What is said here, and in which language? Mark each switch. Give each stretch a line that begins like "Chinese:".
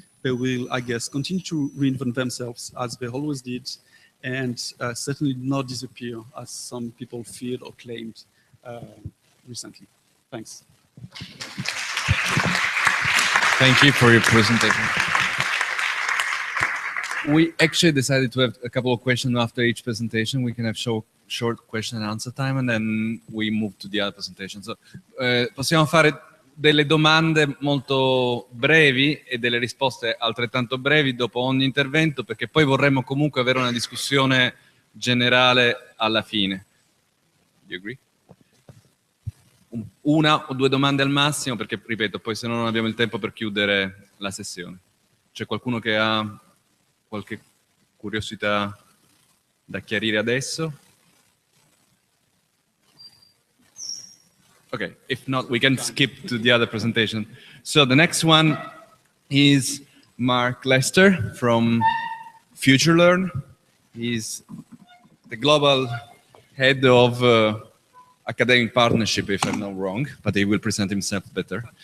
English: They will, I guess, continue to reinvent themselves as they always did, and certainly not disappear as some people feared or claimed recently. Thanks. Thank you for your presentation. We actually decided to have a couple of questions after each presentation. We can have short question and answer time, and then we move to the other presentation.
Italian: So, possiamo fare delle domande molto brevi e delle risposte altrettanto brevi dopo ogni intervento, perché poi vorremmo comunque avere una discussione generale alla fine.
English: You agree?
Italian: Una o due domande al massimo, perché, ripeto, poi se no non abbiamo il tempo per chiudere la sessione. C'è qualcuno che ha qualche curiosità da chiarire adesso?
English: Okay, if not, we can skip to the other presentation. So the next one is Mark Lester from FutureLearn. He's the global head of academic partnership, if I'm not wrong, but he will present himself better.